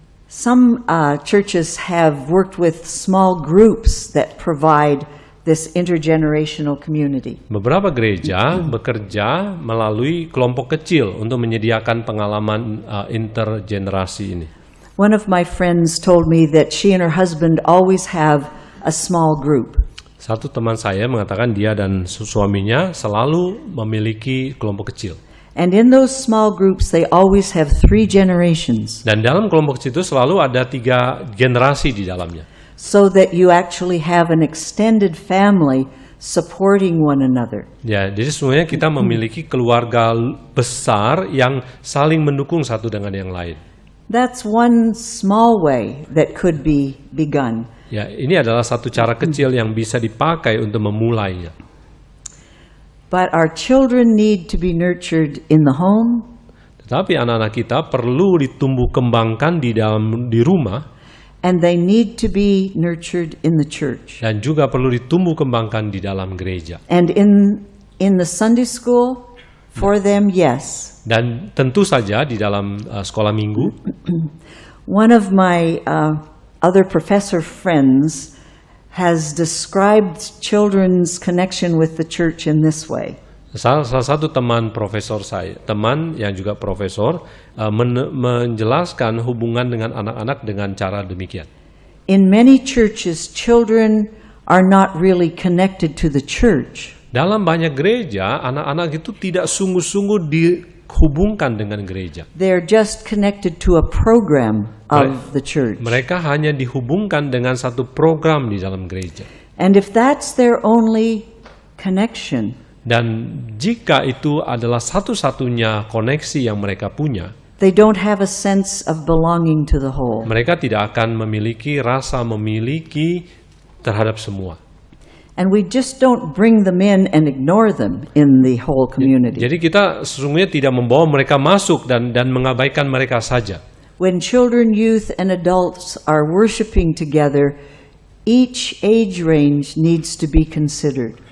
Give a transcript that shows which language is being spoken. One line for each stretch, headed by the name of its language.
English: Some churches have worked with small groups that provide this intergenerational community.
Indonesian: Beberapa gereja bekerja melalui kelompok kecil untuk menyediakan pengalaman intergenerasi ini.
English: One of my friends told me that she and her husband always have a small group.
Indonesian: Satu teman saya mengatakan dia dan suaminya selalu memiliki kelompok kecil.
English: And in those small groups, they always have 3 generations,
Indonesian: Dan dalam kelompok kecil itu selalu ada 3 generasi di dalamnya.
English: so that you actually have an extended family supporting one another.
Indonesian: Ya, jadi semuanya kita memiliki keluarga besar yang saling mendukung satu dengan yang lain.
English: That's one small way that could be begun.
Indonesian: Ya, ini adalah satu cara kecil yang bisa dipakai untuk memulainya.
English: But our children need to be nurtured in the home,
Indonesian: Tetapi anak-anak kita perlu ditumbuh kembangkan di rumah
English: and they need to be nurtured in the church.
Indonesian: dan juga perlu ditumbuh kembangkan di dalam gereja.
English: And in the Sunday school, for them, yes.
Indonesian: Dan tentu saja di dalam sekolah minggu,
English: One of my other professor friends has described children's connection with the church in this way.
Indonesian: salah satu teman profesor saya, teman yang juga profesor, menjelaskan hubungan dengan anak-anak dengan cara demikian.
English: In many churches, children are not really connected to the church.
Indonesian: Dalam banyak gereja, anak-anak itu tidak sungguh-sungguh dihubungkan dengan gereja.
English: They're just connected to a program of the church.
Indonesian: Mereka hanya dihubungkan dengan satu program di dalam gereja.
English: And if that's their only connection,
Indonesian: Dan jika itu adalah satu-satunya koneksi yang mereka punya,
English: they don't have a sense of belonging to the whole.
Indonesian: mereka tidak akan memiliki rasa memiliki terhadap semua.
English: And we just don't bring them in and ignore them in the whole community.
Indonesian: Jadi kita sesungguhnya tidak membawa mereka masuk dan mengabaikan mereka saja.
English: When children, youth, and adults are worshiping together, each age range needs to be considered.